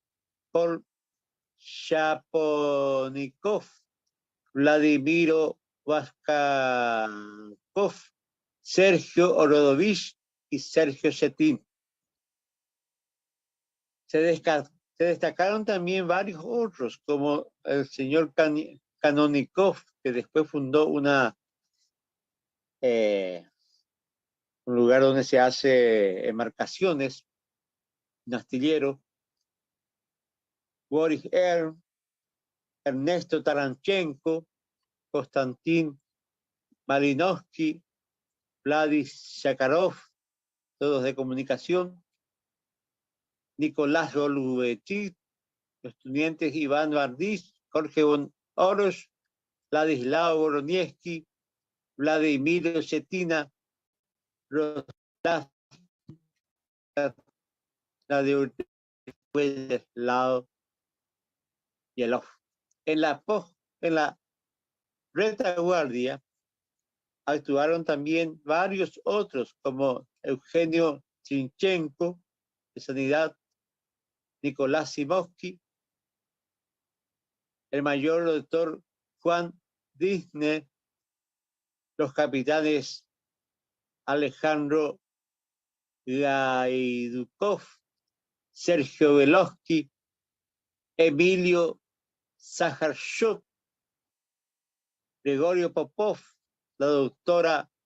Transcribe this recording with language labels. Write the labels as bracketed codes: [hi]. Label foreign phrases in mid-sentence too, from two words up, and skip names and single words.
[es] Shaponikov, Vladimiro Vaskakov, Sergio Orodovich y Sergio Chetin. Se destacaron también varios otros, como el señor Kanonikov, que después fundó un lugar donde se hace embarcaciones, un astillero, Boris Ernesto Taranchenko, Konstantin Malinovsky, Vladis Shakarov, todos de comunicación, Nicolás Golubetit, los estudiantes Iván Bardis, Jorge von Orosz, Vladislao Voronievsky, Vladimir Chetina, Roslav Vladislao Yelov. En la retaguardia actuaron también varios otros, como Eugenio Chinchenko, de Sanidad, Nicolás Simovsky, el mayor doctor Juan Disney, los capitanes Alejandro Gaidukov, Sergio Velovsky, Emilio Zakharchuk, Gregorio Popov, la doctora